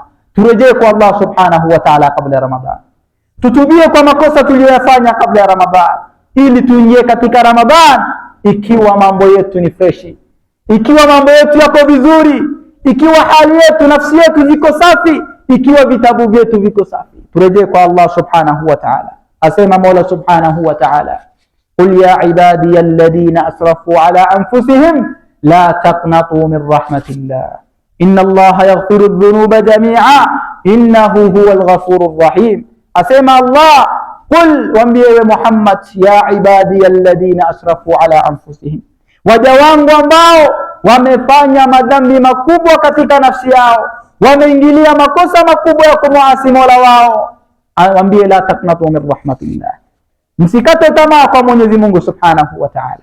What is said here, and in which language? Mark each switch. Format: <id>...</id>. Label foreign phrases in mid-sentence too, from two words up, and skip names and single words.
<sw>Turejee kwa Allah</sw> <ar>سبحانه وتعالى</ar> <sw>kabla ya Ramadhan, tutubie kwa makosa tuliyoyafanya kabla ya Ramadhan, ili tuingie katika Ramadhan ikiwa mambo yetu ni freshi, ikiwa mambo yetu yako vizuri, ikiwa hali yetu, nafsi yetu ziko safi, ikiwa vitabu vyetu viko safi. Turejee kwa Allah</sw> <ar>سبحانه وتعالى.</ar> <sw>Asema Mola</sw> <ar>سبحانه وتعالى قل يا عبادي الذين أسرفوا على أنفسهم لا تقنطوا من رحمة الله إن الله يغفر الذنوب جميعا إنه هو الغفور الرحيم.</ar> <sw>Asema Allah, qul, waambie Muhammad,</sw> <ar>يا عبادي الذين أسرفوا على أنفسهم,</ar> <sw>waja wangu ambao wamefanya madhambi makubwa katika nafsi yao, wameingilia makosa makubwa ya kumwasi Mola wao, waambie</sw> <ar>لا تقنطوا من رحمة الله,</ar> <sw>msikate tamaa kwa Mwenyezi Mungu</sw> <ar>سبحانه وتعالى.</ar>